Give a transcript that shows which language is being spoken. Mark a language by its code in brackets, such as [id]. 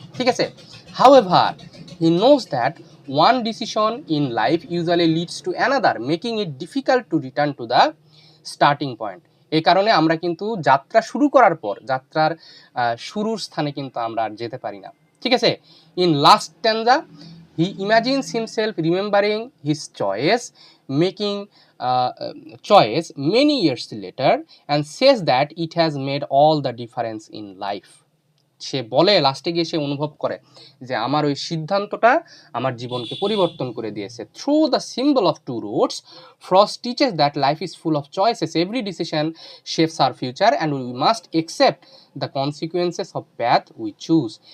[en] ঠিক আছে, however he knows that one decision in life usually leads to another making it difficult to return to the starting point. [bn] এই কারণে আমরা কিন্তু যাত্রা শুরু করার পর যাত্রার শুরুর স্থানে কিন্তু আমরা আর যেতে পারি না। [en] ঠিক আছে, in last stanza he imagines himself remembering his making choice many years later and says that it has made all the difference in life. [bn] সে বলে, লাস্টে গিয়ে সে অনুভব করে যে আমার ওই সিদ্ধান্তটা আমার জীবনকে পরিবর্তন করে দিয়েছে। [en] Through the symbol of two roads Frost teaches that life is full of choices, every decision shapes our future and we must accept the consequences of path we choose.